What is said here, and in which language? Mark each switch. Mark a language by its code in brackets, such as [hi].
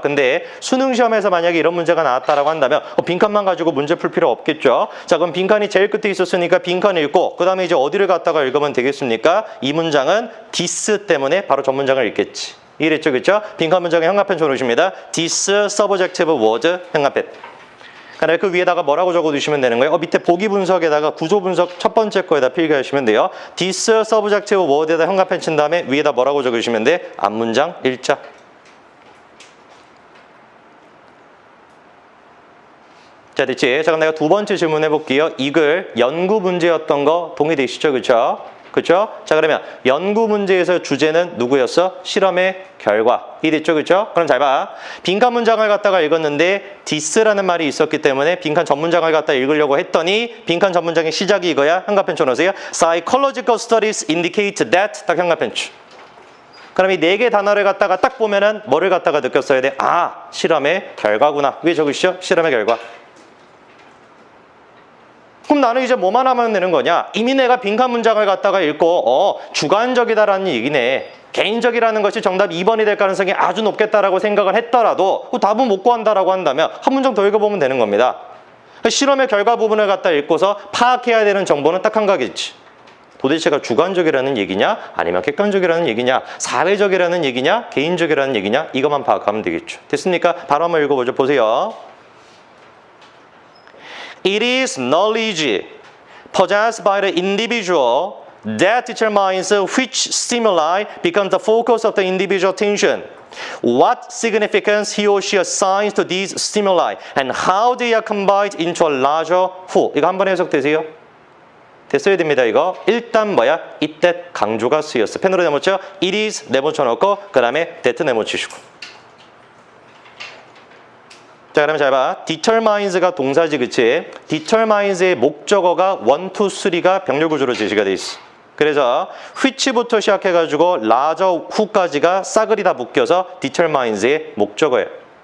[ko] 근데 수능 시험에서 만약에 이런 문제가 나왔다라고 한다면 빈칸만 가지고 문제 풀 필요 없겠죠? 자, 그럼 빈칸이 제일 끝에 있었으니까 빈칸 읽고 그 다음에 이제 어디를 갖다가 읽으면 되겠습니까? 이 문장은 this 때문에 바로 전 문장을 읽겠지. 이랬죠? 그렇죠? 빈칸 문장의 형광펜 줘놓으십니다. [en] this subjective word [ko] 형광펜. 그 위에다가 뭐라고 적어두시면 되는 거예요? 밑에 보기 분석에다가 구조 분석 첫 번째 거에다 필기하시면 돼요. [en] This subjective word [ko] 에다 형광펜 친 다음에 위에다 뭐라고 적으시면 돼? 앞문장 1자. 자, 됐지? 자, 그럼 내가 두 번째 질문 해볼게요. 이글 연구 문제였던 거 동의되시죠? 그렇죠? 그렇죠? 자, 그러면 연구 문제에서 주제는 누구였어? 실험의 결과. 이해됐죠? 그렇죠? 그럼 잘 봐. 빈칸 문장을 갖다가 읽었는데 this라는 말이 있었기 때문에 빈칸 전 문장을 갖다 읽으려고 했더니 빈칸 전 문장의 시작이 이거야. 형광펜 쳐놓으세요. [en] Psychological studies indicate that. [ko] 딱 형광펜 쳐. 그럼 이 4개 단어를 갖다가 딱 보면은 뭐를 갖다가 느꼈어야 돼? 실험의 결과구나. 위에 적으시죠? 실험의 결과. 그럼 나는 이제 뭐만 하면 되는 거냐? 이미 내가 빈칸 문장을 갖다가 읽고 주관적이다라는 얘기네. 개인적이라는 것이 정답 2번이 될 가능성이 아주 높겠다라고 생각을 했더라도 답은 못 구한다라고 한다면 한 문장 더 읽어보면 되는 겁니다. 실험의 결과 부분을 갖다 읽고서 파악해야 되는 정보는 딱 한 가지지. 도대체가 주관적이라는 얘기냐? 아니면 객관적이라는 얘기냐? 사회적이라는 얘기냐? 개인적이라는 얘기냐? 이것만 파악하면 되겠죠. 됐습니까? 바로 한번 읽어보죠. 보세요. [en] It is knowledge possessed by the individual that determines which stimuli become the focus of the individual attention, what significance he or she assigns to these stimuli, and how they are combined into a larger whole. [ko] 이거 한번 해석되세요? 됐어야 됩니다. 이거 일단 뭐야? 이때 강조가 쓰였어. 펜으로 네모쳐. [en] it is [ko] 네모쳐놓고 그 다음에 that 네모치시고. 자, 그러면 잘 봐. determines가 동사지, 그치? determines의 목적어가 1, 2, 3가 병렬구조로 제시가 돼 있어. 그래서 which부터 시작해가지고 [en] larger who [ko] 까지가 싸그리 다 묶여서 determines의 목적어예요.